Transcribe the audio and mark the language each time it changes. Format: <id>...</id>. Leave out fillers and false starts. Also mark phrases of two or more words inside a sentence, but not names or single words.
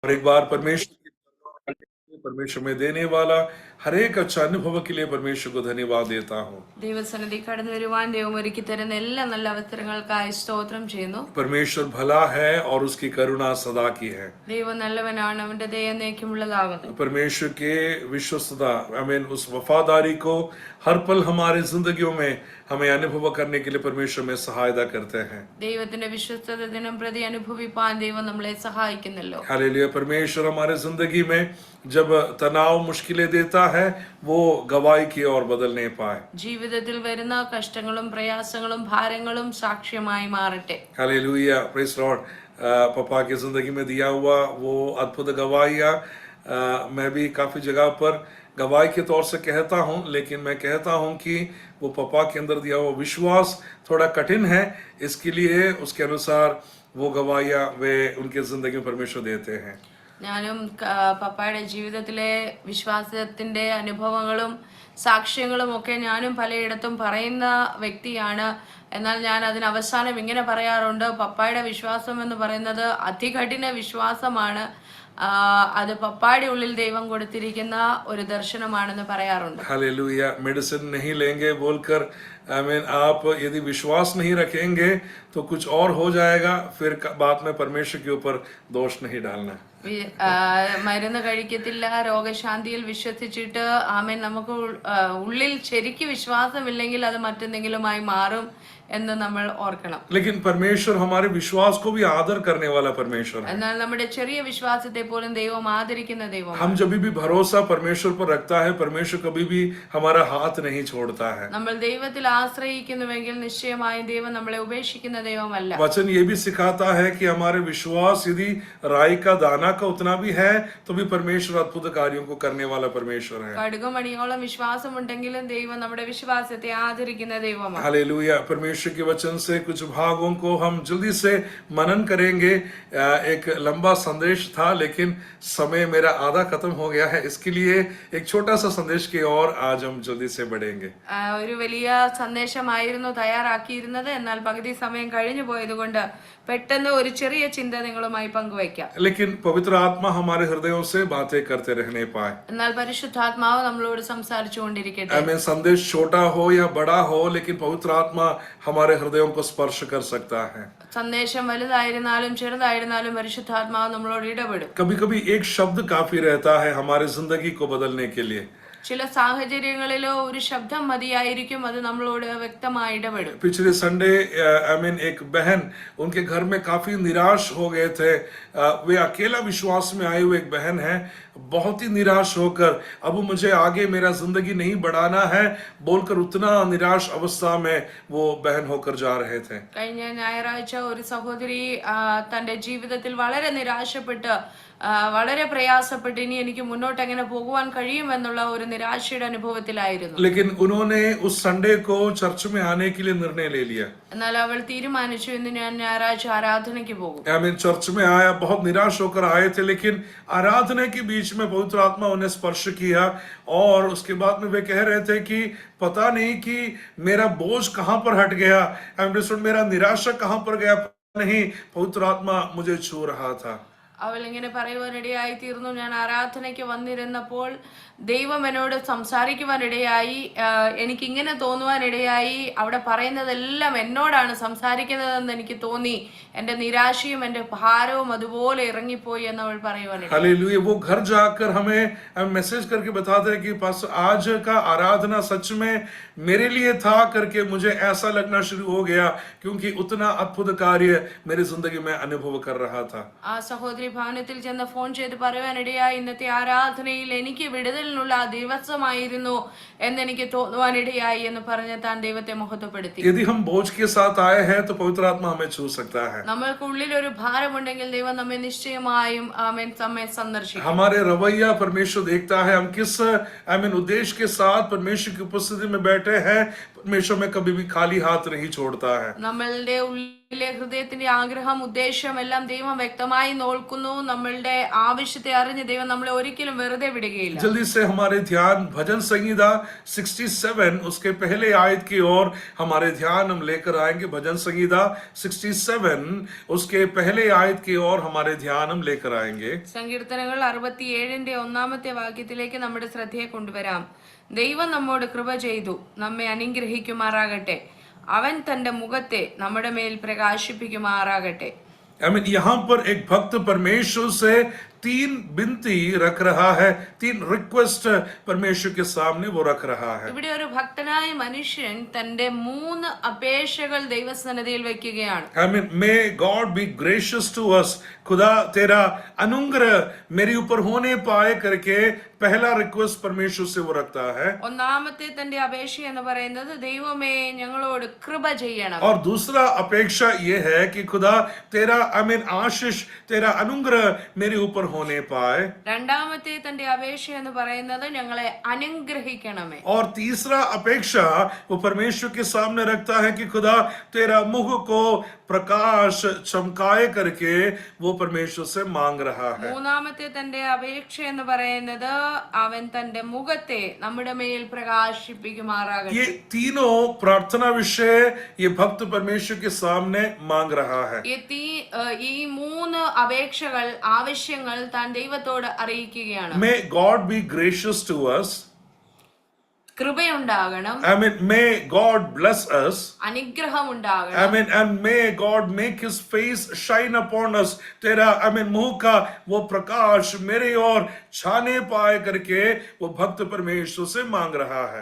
<hi>और एक बार परमेश्वर में देने वाला हर एक अच्छा अनुभव के लिए परमेश्वर को धन्यवाद देता हूँ।</hi> <ml>ദൈവസന്നിധി കടന്നു വരുവാൻ ദൈവം ഒരുക്കി തരുന്ന എല്ലാ നല്ല അവസരങ്ങൾക്കായി സ്തോത്രം ചെയ്യുന്നു.</ml> <hi>परमेश्वर भला है और उसकी करुणा सदा की है.</hi> <ml>ദൈവം നല്ലവനാണ്, അവന്റെ ദയ എന്നേക്കുമുള്ളതാകുന്നു.</ml> <hi>परमेश्वर के विश्वस्तता उस वफादारी को हर पल हमारे जिंदगियों में हमें अनुभव करने के लिए परमेश्वर में सहायता करते हैं.</hi> <ml>ദൈവത്തിന്റെ വിശ്വസ്തത ദിനം പ്രതി അനുഭവിപ്പാൻ ദൈവം നമ്മളെ സഹായിക്കുന്നല്ലോ.</ml> <hi>हालेलुया. परमेश्वर हमारे जिंदगी में जब तनाव मुश्किलें देता है वो गवाही की ओर बदल नहीं पाए.</hi> <ml>ജീവിതത്തിൽ വരുന്ന കഷ്ടങ്ങളും പ്രയാസങ്ങളും ഭാരങ്ങളും സാക്ഷ്യമായി മാറട്ടെ.</ml> <en>हालेलुया. Praise Lord.</en> <hi>पापा की जिंदगी में दिया हुआ वो अद्भुत गवाहियां मैं भी काफी जगह पर गवाही के तौर से कहता हूं, लेकिन मैं कहता हूं कि वो पापा के अंदर दिया हुआ विश्वास थोड़ा कठिन है, इसके लिए उसके अनुसार वो गवाहियां वे उनके जिंदगी में परमेश्वर देते हैं.</hi> <ml>ഞാനും പപ്പായുടെ ജീവിതത്തിലെ വിശ്വാസത്തിന്റെ അനുഭവങ്ങളും സാക്ഷ്യങ്ങളും ഒക്കെ ഞാനും പലയിടത്തും പറയുന്ന വ്യക്തിയാണ്. എന്നാൽ ഞാൻ അതിന് അവസാനം ഇങ്ങനെ പറയാറുണ്ട്, പപ്പായുടെ വിശ്വാസം എന്ന് പറയുന്നത് അതികഠിന വിശ്വാസമാണ്, അത് പപ്പായുടെ ഉള്ളിൽ ദൈവം കൊടുത്തിരിക്കുന്ന ഒരു ദർശനമാണെന്ന് പറയാറുണ്ട്.</ml> <hi>हालेलुया. मेडिसिन नहीं लेंगे बोलकर आप यदि विश्वास नहीं रखेंगे तो कुछ और हो जाएगा, फिर बाद में परमेश्वर के ऊपर दोष नहीं डालना.</hi> <ml>മരുന്ന് കഴിക്കത്തില്ല, രോഗശാന്തിയിൽ വിശ്വസിച്ചിട്ട് ആമേൻ നമുക്ക് ഉള്ളിൽ ശരിക്ക് വിശ്വാസമില്ലെങ്കിൽ അത് മറ്റെന്തെങ്കിലുമായി മാറും എന്ന് നമ്മൾ ഓർക്കണം.</ml> <hi>लेकिन परमेश्वर हमारे विश्वास को भी आदर करने वाला परमेश्वर है.</hi> <ml>എന്നാൽ നമ്മുടെ ചെറിയ വിശ്വാസത്തെ പോലും ദൈവം ആദരിക്കുന്ന ദൈവമാണ്.</ml> <hi>हम जब भी भरोसा परमेश्वर पर रखता है, परमेश्वर कभी भी हमारा हाथ नहीं छोड़ता है.</hi> <ml>നമ്മൾ ദൈവത്തിൽ ആശ്രയിക്കുന്നുവെങ്കിൽ നിശ്ചയമായും ദൈവം നമ്മളെ ഉപേക്ഷിക്കുന്ന ദൈവമല്ല.</ml> <hi>वचन ये भी सिखाता है कि हमारे विश्वास यदि राई का दाना का उतना भी है तो भी परमेश्वर अद्भुत कार्यों को करने वाला परमेश्वर है.</hi> <ml>കടുകുമണിയോളം വിശ്വാസമുണ്ടെങ്കിലും ദൈവം നമ്മുടെ വിശ്വാസത്തെ ആദരിക്കുന്ന ദൈവമാണ്.</ml> <hi>हालेलुया. परमेश्वर के वचन से कुछ भागों को हम जल्दी से मनन करेंगे. एक लंबा संदेश था लेकिन समय मेरा आधा खत्म हो गया है, इसके लिए एक छोटा सा संदेश की ओर आज हम जल्दी से बढ़ेंगे.</hi> <ml>ഒരു വലിയ സന്ദേശമായിരുന്നു തയ്യാറാക്കിയിരുന്നത്, എന്നാൽ പകുതി സമയം കഴിഞ്ഞു പോയതുകൊണ്ട് പെട്ടെന്ന് ഒരു ചെറിയ ചിന്ത നിങ്ങളുമായി പങ്കുവയ്ക്കാം.</ml> <hi>लेकिन पवित्र आत्मा हमारे हृदयों से बातें करते रहने पाए.</hi> <ml>എന്നാൽ പരിശുദ്ധാത്മാവ് നമ്മളോട് സംസാരിച്ചു കൊണ്ടിരിക്കട്ടെ.</ml> <hi>हमें संदेश छोटा हो या बड़ा हो, लेकिन पवित्र आत्मा हमारे हृदयों को स्पर्श कर सकता है.</hi> <ml>സന്ദേശം വലുതായിരുന്നാലും ചെറുതായിരുന്നാലും പരിശുദ്ധാത്മാവ് നമ്മളോട് ഇടപെടും.</ml> <hi>कभी कभी एक शब्द काफी रहता है हमारे जिंदगी को बदलने के लिए.</hi> <ml>ചില സാഹചര്യങ്ങളിലോ ഒരു ശബ്ദം മതിയായിരിക്കും, അത് നമ്മളോട് വ്യക്തമായി ഇടപെടും.</ml> <hi>पिछले संडे एक बहन, उनके घर में काफी निराश हो गए थे. वे अकेला विश्वास में आए हुए एक बहन है, बहुत ही निराश होकर अब मुझे आगे मेरा जिंदगी नहीं बढ़ाना है बोलकर उतना निराश अवस्था में वो बहन होकर जा रहे थे.</hi> <ml>കഴിഞ്ഞ ഞായറാഴ്ച ഒരു സഹോദരി തന്റെ ജീവിതത്തിൽ വളരെ നിരാശപ്പെട്ട് വളരെ പ്രയാസപ്പെട്ട് ഇനി എനിക്ക് മുന്നോട്ട് എങ്ങനെ പോകുവാൻ കഴിയുമെന്നുള്ള ഒരു നിരാശയുടെ അനുഭവത്തിലായിരുന്നു.</ml> <hi>लेकिन उन्होंने उस संडे को चर्च में आने के लिए निर्णय ले लिया.</hi> <ml>എന്നാൽ അവൾ തീരുമാനിച്ചു, ഇന്ന് ഞാൻ ഞായറാഴ്ച ആരാധനയ്ക്ക് പോകും.</ml> <hi>चर्च में आया, बहुत निराश होकर आए थे, लेकिन आराधना के बीच में पवित्र आत्मा उन्हें स्पर्श किया और उसके बाद में वे कह रहे थे कि पता नहीं कि मेरा बोझ कहां पर हट गया, मेरा निराशा कहां पर गया, नहीं पवित्र आत्मा मुझे छू रहा था.</hi> <ml>അവൾ ഇങ്ങനെ പറയുവാനിടയായി തീർന്നു, ഞാൻ ആരാധനയ്ക്ക് വന്നിരുന്നപ്പോൾ ദൈവം എന്നോട് സംസാരിക്കുവാനിടയായി, എനിക്കിങ്ങനെ തോന്നുവാനിടയായി, അവിടെ പറയുന്നതെല്ലാം എന്നോടാണ് സംസാരിക്കുന്നതെന്ന് എനിക്ക് തോന്നി, എന്റെ നിരാശയും എന്റെ ഭാരവും അതുപോലെ ഇറങ്ങിപ്പോയി എന്ന് അവൾ പറയുവാനിടയായി.</ml> <hi>हालेलुया. वो घर जाकर हमें मैसेज करके बताते हैं कि पास आज का आराधना सच में मेरे लिए था करके मुझे ऐसा लगना शुरू हो गया, क्योंकि उतना अद्भुत कार्य मेरी जिंदगी में अनुभव कर रहा था.</hi> <ml>ആ സഹോദരി ഭവനത്തിൽ ചെന്ന് ഫോൺ ചെയ്ത് പറയുവാനിടയായി, ഇന്നത്തെ ആരാധനയിൽ എനിക്ക് വിടുതലിനുള്ള ദിവസമായിരുന്നു എന്നെനിക്ക് തോന്നുവാനിടയായി എന്ന് പറഞ്ഞ് താൻ ദൈവത്തെ മഹത്വപ്പെടുത്തി.</ml> <hi>यदि हम बोझ के साथ आए हैं तो पवित्र आत्मा हमें छू सकता है.</hi> <ml>നമ്മൾക്കുള്ളിൽ ഒരു ഭാരമുണ്ടെങ്കിൽ ദൈവം നമ്മെ നിശ്ചയമായും നമ്മെ സന്ദർശിക്കും.</ml> <hi>हमारे रवैया परमेश्वर देखता है, हम किस उद्देश्य के साथ परमेश्वर की उपस्थिति में बैठे हैं. परमेश्वर में कभी भी खाली हाथ नहीं छोड़ता है।</hi> <ml>നമ്മളുടെ ഉള്ളിലെ ഹൃദയത്തിന്റെ ആഗ്രഹം ഉദ്ദേശം എല്ലാം ദൈവം വ്യക്തമായി നോക്കുന്നു. നമ്മളുടെ ആവശ്യത്തെ അറിഞ്ഞ് ദൈവം നമ്മളെ ഒരിക്കലും വെറുതെ വിടുകയില്ല.</ml> <hi>जल्दी से हमारे ध्यान भजन संहिता 67 उसके पहले आयत की ओर हमारे ध्यान हम लेकर आएंगे। भजन संहिता 67 उसके पहले आयत की ओर हमारे ध्यान हम लेकर आएंगे।</hi> <ml>സങ്കീർത്തനങ്ങൾ 67 ഒന്നാമത്തെ വാക്യത്തിലേക്ക് നമ്മുടെ ശ്രദ്ധയെ കൊണ്ടുവരാം. ദൈവം നമ്മോട് കൃപ ചെയ്തു നമ്മെ അനുഗ്രഹിക്കുമാറാകട്ടെ. അവൻ തന്റെ മുഖത്തെ നമ്മുടെ മേൽ പ്രകാശിപ്പിക്കുമാറാകട്ടെ.</ml> <hi>यहाँ पर एक भक्त परमेश्वर से 3 बिनती रख रहा है, 3 रिक्वेस्ट परमेश्वर के सामने वो रख रहा है।</hi> <ml>ഇവിടെ ഒരു ഭക്തനായ മനുഷ്യൻ തന്റെ 3 അപേക്ഷകൾ ദൈവസന്നിധിയിൽ വെക്കുകയാണ്.</ml> <en>may God be gracious to us.</en> <hi>खुदा तेरा अनुग्रह मेरे ऊपर होने पाए करके पहला रिक्वेस्ट परमेश्वर से वो रखता है।</hi> <ml>ഒന്നാമത്തെ തന്റെ അപേക്ഷ എന്ന് പറയുന്നത് ദൈവമേ ഞങ്ങളോട് കൃപ ചെയ്യണം.</ml> <hi>और दूसरा अपेक्षा ये है कि खुदा तेरा आशीष तेरा अनुग्रह मेरे ऊपर होने पाए।</hi> <ml>രണ്ടാമത്തെ തന്റെ അപേക്ഷ എന്ന് പറയുന്നത് ഞങ്ങളെ അനുഗ്രഹിക്കണമേ.</ml> <hi>और तीसरा अपेक्षा वो परमेश्वर के सामने रखता है कि खुदा तेरा मुख को प्रकाश चमकाए करके वो परमेश्वर से मांग रहा है।</hi> <ml>മൂന്നാമത്തെ തന്റെ അപേക്ഷ എന്ന് പറയുന്നത് അവൻ തന്റെ മുഖത്തെ നമ്മുടെ മേൽ പ്രകാശിപ്പിക്കുമാറാകട്ടെ.</ml> <hi>ये तीनों प्रार्थना विषय ये भक्त परमेश्वर के सामने मांग रहा है।</hi> <ml>ഈ 3 അപേക്ഷകൾ ആവശ്യങ്ങൾ താൻ ദൈവത്തോട് അറിയിക്കുകയാണ്.</ml> <en>May God be gracious to us.</en> <ml>കൃപയുണ്ടാകണം.</ml> <en>May God bless us.</en> <ml>അനുഗ്രഹം ഉണ്ടാകണം.</ml> <en>And may God make his face shine upon us.</en> <hi>तेरा मुंह का वो प्रकाश मेरे ओर छाने पाए करके वो भक्त परमेश्वर से मांग रहा है।</hi>